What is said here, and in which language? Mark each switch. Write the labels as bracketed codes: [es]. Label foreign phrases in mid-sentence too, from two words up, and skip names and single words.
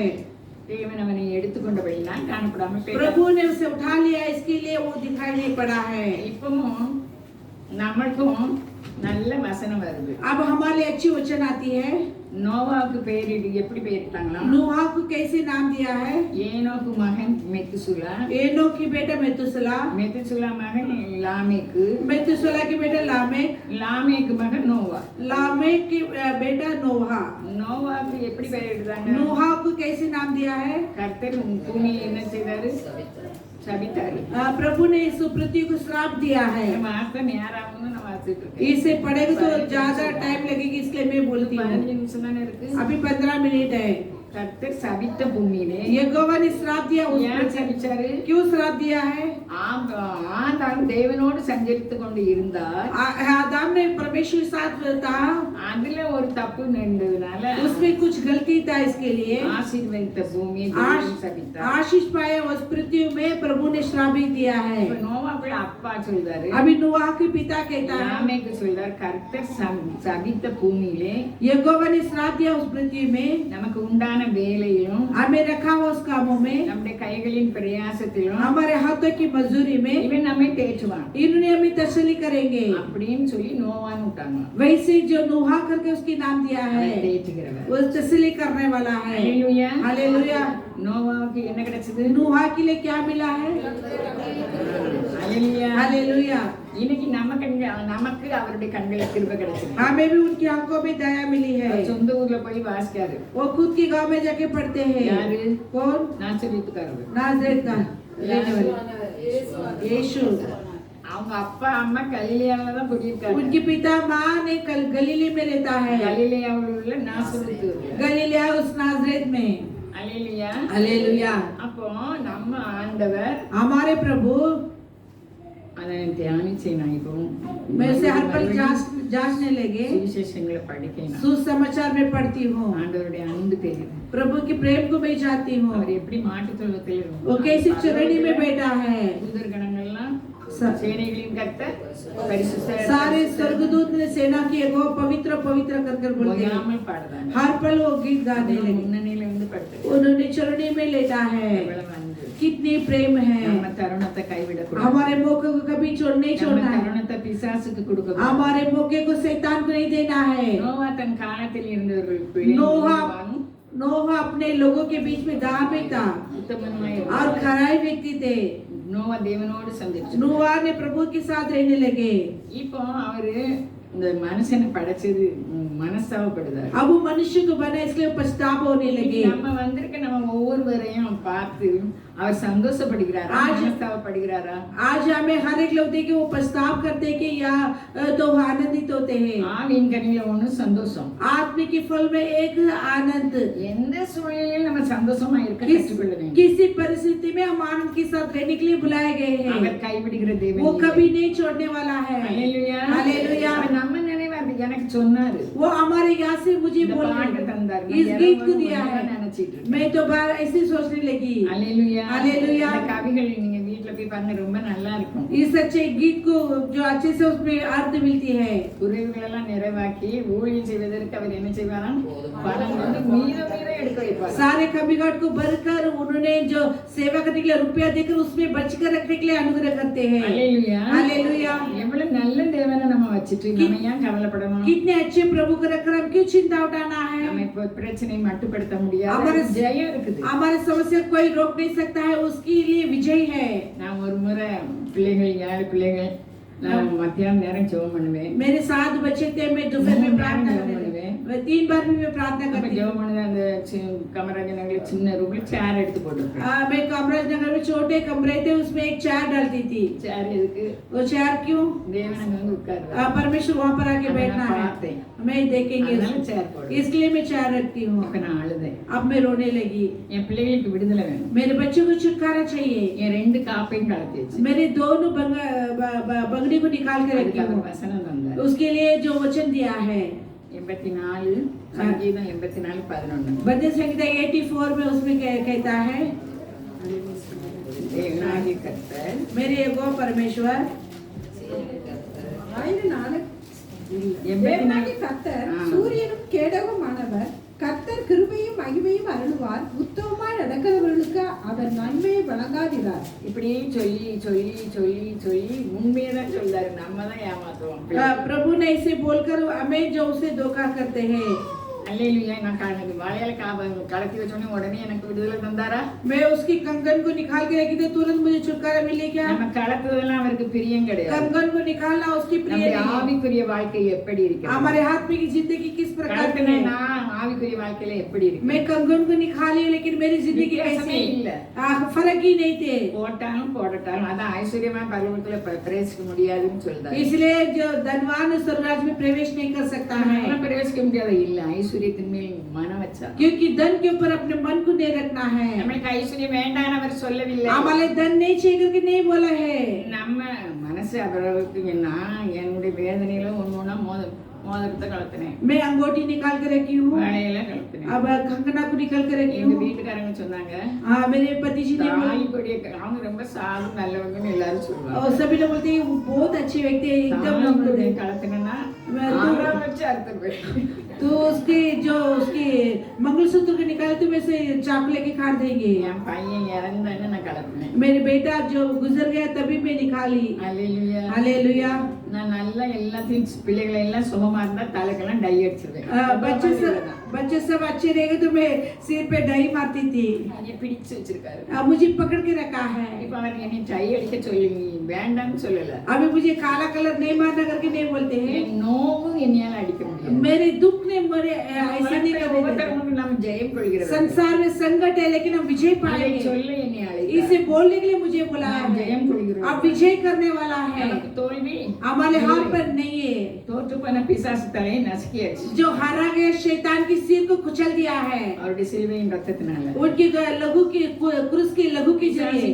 [ta] தேவன் அவனை எடுத்துக்கொண்டபடினா காணப்படாம போயிட்டார். [hi] प्रभु ने उसे उठा लिया, इसके लिए वो दिखाई नहीं पड़ा है। [ta] இப்பவும் நமக்கும் நல்ல வசனம் வருது. [hi] अब हमारे लिए अच्छी वचन आती है। [ta] நோவாவுக்கு பெயரிடு எப்படி பெயரிட்டாங்களா? [hi] नूहा को कैसे नाम दिया है? [ta] ஏனோக்கு மகன் மெத்துசுலா, [hi] एनोक की बेटा मेतुसला, [ta] மெத்துசுலா மகன் லாமேக்கு, [hi] मेतुसला की बेटा लामेक, [ta] லாமேக்கு மகன் நோவா. [hi] लामेक की बेटा नोहा। [ta] நோவாவுக்கு எப்படி பெயரிடுறாங்க? [hi] नूहा को कैसे नाम दिया है? [ta] கர்த்தர் பூமியை என்ன செய்தாரு? சபித்தாரு. [hi] प्रभु ने इस पृथ्वी को श्राप दिया है। [ta] வார்த்தை நேராகும்னு நான் வாசிட்டு இருக்கேன். [hi] इसे पढ़ेगा तो ज्यादा टाइम लगेगी, इसलिए मैं बोलती हूँ। [ta] 15 நிமிஷம் தானே இருக்கு. [hi] अभी 15 मिनट है। [ta] கர்த்தர் சபித்த பூமியிலே [hi] यहोवा ने श्राप दिया उस [ta] ஏன் [hi] पृथ्वी [ta] சபிச்சாரு? [hi] क्यों श्राप दिया है? [ta] ஆதாம் தேவனோடு சஞ்சரித்து கொண்டு இருந்தார். [hi] आदम ने परमेश्वर के साथ था, [ta] அதுல ஒரு தப்பு நடந்ததுனால [hi] उसमें कुछ गलती था, इसके लिए [ta] ஆசீர்வதித்த பூமியை தேவன் சபித்தார். [hi] आशीष पाया उस पृथ्वी में प्रभु ने श्राप भी दिया है। [ta] இப்ப நோவாவுடைய அப்பா சொல்றாரு, [hi] अभी नोआ के पिता कहता है, [ta] லாமேக்கு சொல்றார், கர்த்தர் சபித்த பூமியிலே [hi] यहोवा ने श्राप दिया उस पृथ्वी में, [ta] நமக்கு உண்டான வேலையிலும் [hi] हमें रखा हुआ उस कामों में, [ta] நம்முடைய கைகளின் பிரயாசத்திலும் [hi] हमारे हाथों की मजदूरी में [ta] இவன் நம்மை தேற்றுவான் [hi] इन्होंने हमें तसल्ली करेंगे। [ta] அப்படின்னு சொல்லி नोवाன்னு விட்டாங்க. [hi] वैसे जो नोहा करके उसकी नाम दिया है, [ta] அவன் தேற்றுகிறவர். [hi] वो तसल्ली करने वाला है। [ta] ஹalleluya. [hi] हालेलुया। [ta] நோவாவுக்கு என்ன கிடைச்சது? [hi] नोहा के लिए क्या मिला है? [ta] ஹalleluya. [hi] हालेलुया। [ta] இன்னைக்கு நமக்கு அவருடைய கண்களில் கிருபை கிடைச்சது. [hi] हमें भी उनकी आंखों में दया मिली है। [ta] அவர் சொந்த ஊர்ல போய் வாசிக்காரு. [hi] वो खुद के गांव में जाके पढ़ते हैं। [ta] யாரு? [hi] कौन? [ta] நாசரேத்துக்காரர். [hi] नाजरेत का रहने वाले यीशु। [ta] அவங்க அப்பா அம்மா கலிலேயாவில தான் குடியிருக்காங்க. [hi] उनके पिता माँ ने गलीली में रहता है, [ta] கலிலேயாவில் உள்ள நாசரேத்து. [hi] गलीलिया उस नाजरेत में। [ta] ஹalleluya. [hi] हालेलुया। [ta] அப்போ நம்ம ஆண்டவர் [hi] हमारे प्रभु, [ta] அதை தியானிச்சே நான் இப்போ [hi] मैं उसे हर पल जांचने लगे, [ta] சுவிசேஷங்களை படிக்கணும். [hi] सुसमाचार में पढ़ती हूँ, [ta] ஆண்டவருடைய அன்பு தெரியுது. [hi] प्रभु के प्रेम को मैं जानती हूँ। [ta] அவர் எப்படி மாட்டுத்தொழுவத்தில் [hi] वो कैसी चरणी में बैठा है। [ta] தூதர் கணங்கள்லாம் [hi] स- [ta] சேனைகளின் கர்த்தர் பரிசுத்தர் [hi] सारे स्वर्गदूत ने सेना की एगो पवित्र पवित्र कर कर बोलते हैं। [ta] ஓயாமல் பாடுறாங்க. [hi] हर पल वो गीत गाने लगे। [ta] முன்னணியில இருந்து படுத்து [hi] उन्होंने चरणी में लेटा है। [ta] எவ்வளவு அன்பு. [hi] कितनी प्रेम है। [ta] நம்ம தருணத்தை கைவிடக்கூடாது. [hi] हमारे मौके को कभी नहीं [ta] நம்ம [hi] छोड़ना है। [ta] தருணத்தை பிசாசுக்கு கொடுக்கக்கூடாது. [hi] हमारे मौके को शैतान को नहीं देना है। [ta] நோவா தன் காலத்தில் இருந்தவர்களுக்கு [hi] नोहा अपने लोगों के बीच में धार्मिक था [ta] உத்தமனாய் [hi] और खराई व्यक्ति थे। [ta] நோவா தேவனோடு சந்திச்சு. [hi] नोहा ने प्रभु के साथ रहने लगे। [ta] இப்போ அவரு இந்த மனுஷனை படைச்சது மனஸ்தாபப்படுதார். [hi] अब वो मनुष्य को बना इसलिए पछतावा होने लगे। [ta] நம்ம வந்திருக்க நம்ம ஒவ்வொருவரையும் பார்த்து அவர் சந்தோஷப்படுகிறாரா? [hi] आज- [ta] மனஸ்தாபப்படுகிறாரா? [hi] आज हमें हर एक लोग देखे वो पछताव करते कि या तो आनंदित होते हैं। [ta] ஆவியின் கனியில ஒண்ணு சந்தோஷம். [hi] आत्मा के फल में एक आनंद। [ta] எந்த சூழ்நிலையிலும் நம்ம சந்தோஷமா இருக்க கற்றுக்கொள்ள வேண்டும். [hi] किसी परिस्थिति में हम आनंद के साथ रहने के लिए बुलाए गए हैं। [ta] அவர் கைவிடுகிற தேவன் [hi] वो [ta] இல்லை. [hi] कभी नहीं छोड़ने वाला है। [ta] ஹalleluya. [hi] हालेलुया। [ta] அவர் நம்ம நினைவாரு எனக்கு சொன்னாரு. [hi] वो हमारे यहाँ से मुझे [ta] இந்த [hi] बोला, [ta] பாட்டு தந்தார். [hi] इस गीत को दिया है। [ta] நினைச்சிட்டு இருக்கேன். [hi] मैं तो बार ऐसे सोचने लगी। [ta] ஹalleluya. [hi] हालेलुया। [ta] இந்த கவிகள் நீங்க வீட்ல போய் பாருங்க, ரொம்ப நல்லா இருக்கும். [hi] इस अच्छे गीत को जो अच्छे से उसमें अर्थ मिलती है। [ta] குறைவுகளெல்லாம் நிறைவாக்கி ஊழியம் செய்வதற்கு அவர் என்ன செய்வாராம்? பணம் வந்து மீத எடுக்க வைப்பார். [hi] सारे कमीघाट को भरकर उन्होंने जो सेवा करने के लिए रुपया देकर उसमें बचकर रखने के लिए अनुग्रह करते हैं। [ta] ஹalleluya. [hi] हालेलुया। [ta] எவ்வளவு நல்ல தேவனை நம்ம வச்சிட்டு நம்ம ஏன் கவலைப்படணும்? [hi] कितने अच्छे प्रभु को रखकर हम क्यों चिंता उठाना है? [ta] நம்ம இப்ப பிரச்சனை மட்டுப்படுத்த முடியாது. [hi] हमारे [ta] ஜெயம் இருக்குது. [hi] हमारे समस्या कोई रोक नहीं सकता है, उसके लिए विजय है। [ta] நான் ஒரு முறை பிள்ளைகள் 7 பிள்ளைகள் நான் மத்தியான நேரம் ஜெபம் பண்ணுவேன். [hi] मेरे 7 बच्चे थे, मैं दोपहर में प्रार्थना करती थी। मैं 3 बार भी मैं प्रार्थना [ta] அப்ப [hi] करती थी। [ta] ஜெபம் பண்ணது அந்த கமராஜ நகர்ல சின்ன ரூம்ல சேர் எடுத்து போட்டுருக்கேன். [hi] मैं कामराज नगर में छोटे कमरे थे, उसमें एक चेयर डालती थी। [ta] சேர் எதுக்கு? [hi] वो चेयर क्यों? [ta] தேவன் அங்க வந்து உட்காருவார். [hi] परमेश्वर वहाँ पर आके बैठना है। मैं देखेंगे [ta] அதனால சேர் போடு. [hi] इसलिए मैं चेयर रखती हूँ। [ta] இப்ப நான் அழுதேன். [hi] अब मैं रोने लगी। [ta] என் பிள்ளைகளுக்கு விடுதலை வேணும். [hi] मेरे बच्चों को छुटकारा चाहिए। [ta] என் 2 காப்பையும் கலத்தி வச்சு [hi] मेरे दोनों बगड़ी को निकाल के रखी [ta] அதுக்கு [hi] हूँ। [ta] அவர் வசனம் தந்தார். [hi] उसके लिए जो वचन दिया है [ta] 84 சங்கீதம் 84:11. [hi] भजन संहिता 84 में उसमें कहता है, [ta] தேவனாகிய கர்த்தர் [hi] मेरे एगो परमेश्वर [ta] தேவனாகிய கர்த்தர் சூரியனும் கேடகமானவர். கர்த்தர் கிருபையும் மகிமையும் அருளுவார். உத்தமமாய் நடக்கிறவர்களுக்கு அவர் நன்மையை வழங்காதிரார். இப்படி சொல்லி சொல்லி சொல்லி சொல்லி உண்மையை தான் சொல்றாரு. நம்ம தான் ஏமாத்துவோம். [hi] प्रभु ने इसे बोलकर हमें जो उसे धोखा करते हैं। [ta] அல்லேலூயா. நான் வாழையில கலத்தி வச்சோடனே உடனே எனக்கு விடுதலை தந்தாரா? [hi] मैं उसकी कंगन को निकाल के रखी थी, तुरंत मुझे छुटकारा मिले क्या? [ta] நம்ம கலத்துவதெல்லாம் அவருக்கு பிரியம் கிடையாது. [hi] कंगन को निकालना उसकी प्रिय [ta] நம்முடைய [hi] नहीं है। [ta] ஆவிக்குரிய வாழ்க்கை எப்படி இருக்கு? [hi] हमारे हाथ में की जिंदगी किस प्रकार की [ta] கலத்தின [hi] है? [ta] நான் ஆவிக்குரிய வாழ்க்கையில எப்படி இருக்கு? [hi] मैं कंगन को निकाली, लेकिन मेरी जिंदगी [ta] வித்தியாசமே [hi] कैसी [ta] இல்ல. [hi] फर्क ही नहीं थे। [ta] போட்டாலும் போடட்டாலும் அதான் ஐஸ்வர்யமா பரலோகத்துல பிரவேசிக்க முடியாதுன்னு சொல்றாரு. [hi] इसलिए जो धनवान स्वर्ग राज्य में प्रवेश नहीं कर सकता है। [ta] பிரவேசிக்க முடியாது இல்ல. ஐஸ்வர்யம் ஐஸ்வர்யத்தின் மேல் மனம் வச்சா. [hi] क्योंकि धन के ऊपर अपने मन को नहीं रखना है. [ta] நம்மளுக்கு ஐஸ்வர்யம் வேண்டாம்னு அவர் சொல்லவில்லை. [hi] हमारे धन नहीं चाहिए करके नहीं बोला है. [ta] நம்ம மனசு அவருக்கு நான் என்னுடைய வேதனையில ஒண்ணு மோதிரத்தை கலத்தினேன். [hi] मैं अंगूठी निकाल के रखी हूँ. [ta] வளையல கலத்தினேன். [hi] अब कंगना को निकाल के रखी [ta] எங்க [hi] हूँ. [ta] வீட்டுக்காரங்க சொன்னாங்க, [hi] मेरे पति जी ने बोला, [ta] தாலி கொடிய அவங்க ரொம்ப சாது நல்லவங்கன்னு எல்லாரும் சொல்லுவாங்க. [hi] और सभी लोग बोलते हैं वो बहुत अच्छे व्यक्ति है, एकदम [ta] தாலி [hi] नम्र [ta] கொடிய [hi] है. [ta] கலத்தினா ஆறாம் வச்சு அறுத்து போய் [hi] तो उसके मंगलसूत्र को निकाले तो वैसे चाकू लेके काट देंगे. [ta] என் பையன் இறந்தான்னு நான் கலத்தினேன். [hi] मेरे बेटा जो गुजर गया तभी मैं निकाली. [ta] அல்லேலூயா. [hi] हालेलुया. [ta] நான் நல்லா எல்லாத்தையும் பிள்ளைகளை எல்லாம் சுகமா இருந்தா தலைக்கெல்லாம் டை அடிச்சிருவேன். [hi] बच्चे सब अच्छे रहेंगे तो मैं सिर पे डाई मारती थी. [ta] என்னை பிடிச்சு வச்சிருக்காரு. [hi] अब मुझे पकड़ के रखा है. [ta] இப்ப அவர் என்னை டை அடிக்க சொல்லி வேண்டாம்னு சொல்லல. [hi] अभी मुझे काला कलर नहीं मारना करके नहीं बोलते हैं. [ta] என் நோவும் என்னையால அடிக்க முடியாது. [hi] मेरे दुख ने मेरे ऐसे नहीं करने देते. [ta] ஒவ்வொருத்தரும் நாம் ஜெயம் கொள்கிறோம். [hi] संसार में संकट है लेकिन हम विजय पाएंगे. [ta] சொல்ல என்னை அழைத்தார். [hi] इसे बोलने के लिए मुझे बुलाया है. [ta] ஜெயம் கொள்கிறோம். [hi] अब विजय करने वाला है. [ta] எனக்கு தோல்வி [hi] हमारे हाथ पर नहीं है. [ta] தோற்று போன பிசாசு தலையை நசுக்கியாச்சு. [hi] जो हारा गया शैतान की सिर को कुचल दिया है. [ta] அவருடைய சிலுவையின் ரத்தத்தினால. [hi] उनके लहू की क्रूस के लहू के जरिए